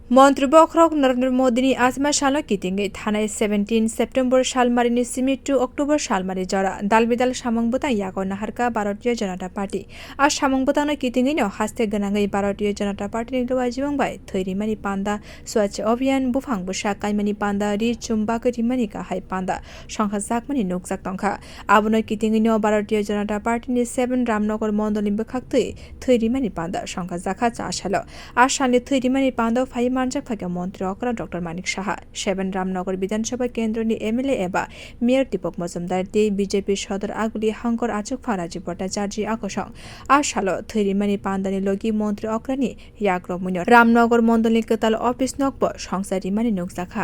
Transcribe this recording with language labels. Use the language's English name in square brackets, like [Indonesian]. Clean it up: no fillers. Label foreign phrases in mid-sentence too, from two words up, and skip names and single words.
[Kok Borok] মন্ত্রী বখরক নরেন্দ্র মোদিনী আজমা সাল কিতিঙ্গে থানায় 17 সেপ্টেম্বর সালমারিনি সিমি 2 অক্টোবর সালমারি জরা দালবিদাল সামংবতা ইয়াগো নাহারকা ভারতীয় জনতা পার্টি আর সামংবতানো কিতিঙ্গিনো হাস্তে গনাঙ্গই ভারতীয় জনতা পার্টি নিলওয়া জিবংবাই থৈরিমানি পান্দা স্বচ্ছ অভিযান বুফাং বুসা কাইমানি পান্দা রি চুম্বাক রিমানি কাহাই পান্দা সংখ্যা জাকমানি নুকজাক তংখা আবনো কিতিঙ্গিনো ভারতীয় জনতা পার্টিনি 7 রামনগর মন্ডলিম বখাক্তই থৈরিমানি পান্দা সংখ্যা জাখা চাশালো আর সালে থৈরিমানি পান্দা ফাই manjakha মন্ত্রী অকরা ডক্টর মানিক সাহা 7 রামনগর বিধানসভা কেন্দ্রনি এমএলএ এবা মেয়র দীপক মজুমদার দে বিজেপি সদর আগুলি হাঙ্কর আচুক ফারাজি ভট্টাচার্য আকর্ষণ আর সালো থৈরিমানি পান্দানি লগি মন্ত্রী অকরানি ইয়াগ্রমুন রামনগর মন্ডলী কেতাল অফিস নকব সংসারি মানে নুকজাখা